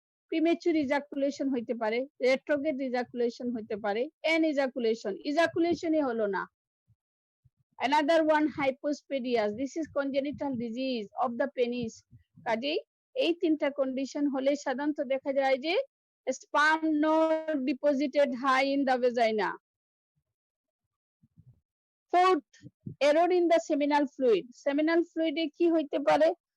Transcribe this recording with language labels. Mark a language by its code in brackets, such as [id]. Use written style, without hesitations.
[bn] Premature ejaculation হইতে পারে, retrograde ejaculation হইতে পারে, ইজাকুলেশনই হলো না। [en] Another one, hypospadias. This is congenital disease of the penis. [bn] কাজেই এই তিনটা কন্ডিশন হলে সাধারণত দেখা যায় যে [en] sperm not deposited high in the vagina. Fourth, error in the seminal fluid. Seminal fluid [bn] এ কি হইতে পারে?